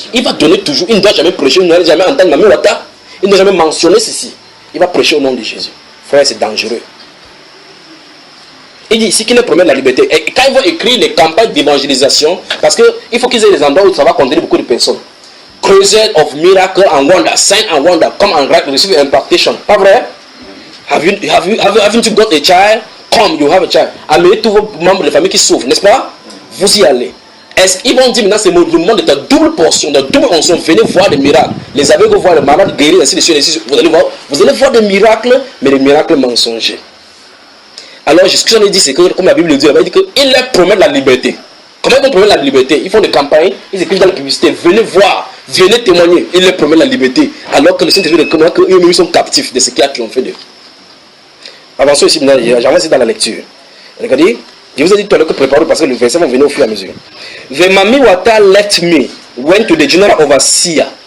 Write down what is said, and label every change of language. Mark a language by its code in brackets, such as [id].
[fr] Il va donner toujours, il ne doit jamais prêcher, il ne doit jamais entendre Mami Wata, il ne doit jamais mentionner ceci. Il va prêcher au nom de Jésus. Frère, c'est dangereux. Il dit ici qu'il promet la liberté. Et quand ils vont écrire les campagnes d'évangélisation, parce qu'il faut qu'ils aient des endroits où ça va contenir beaucoup de personnes. [en] Crusade of miracle and wonder, sign and wonder, come and receive impartation. [fr] Pas vrai? [en] Haven't you got a child? Come, you have a child. [fr] Amenez tous vos membres de famille qui souffrent, n'est-ce pas? Vous y allez. Est-ce qu'ils vont dire maintenant c'est le moment de ta double portion, de double onction, venez voir des miracles. Les aveugles voir les malades guérir, ainsi de suite. Vous allez voir des miracles, mais des miracles mensongers. Alors, ce que j'en ai dit, c'est que, comme la Bible le dit, il dit qu'il leur promet la liberté. Comment ils vont promettre la liberté? Ils font des campagnes, ils écrivent dans la publicité, venez voir, venez témoigner. Ils leur promettent la liberté. Alors que le Saint-Esprit reconnaît qu'eux-mêmes sont captifs de ce qui a triomphé d'eux. Avançons ici, j'avance dans la lecture. Regardez, je vous ai dit tout à l'heure que préparez parce que le verset va venir au fur et à mesure. [en] The Mami Wata left me, went to the general overseer.